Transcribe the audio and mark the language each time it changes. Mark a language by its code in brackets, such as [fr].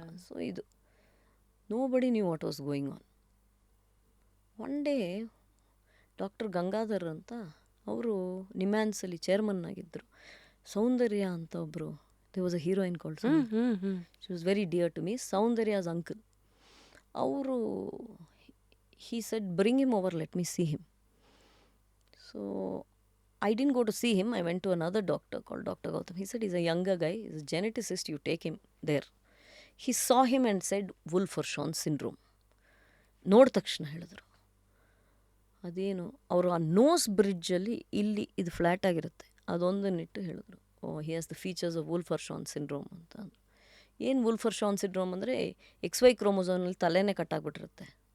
[en] So ಇದು nobody knew what was going on. One day [kn] doctor Gangadhar ಅಂತ ಅವರು ನಿಮ್ಯಾನ್ಸಲ್ಲಿ ಚೇರ್ಮನ್ ಆಗಿದ್ದರು. ಸೌಂದರ್ಯ ಅಂತ ಒಬ್ಬರು, [en] They was a heroine called she was very dear to me, Soundarya's uncle. ಅವರು he said bring him over, let me see him. So I didn't go to see him. I went to another doctor called Dr. Gautam. He said he's a younger guy, he's a geneticist, you take him there. He saw him and said Wolfram syndrome. [kn] ನೋಡಿದ ತಕ್ಷಣ ಹೇಳಿದ್ರು ಅದೇನು, ಅವರು ಆ nose ಬ್ರಿಡ್ಜಲ್ಲಿ ಇಲ್ಲಿ ಇದು flat ಆಗಿರುತ್ತೆ, ಅದೊಂದನ್ನಿಟ್ಟು ಹೇಳಿದ್ರು, [en] oh he has the features of Wolf Hirschhorn syndrome [kn] ಅಂತ. ಏನು ವುಲ್ಫರ್ಶಾನ್ ಸಿಂಡ್ರೋಮ್ ಅಂದರೆ XY ಕ್ರೋಮೋಸೋನಲ್ಲಿ ತಲೆನೇ ಕಟ್ಟಾಗ್ಬಿಟ್ಟಿರುತ್ತೆ.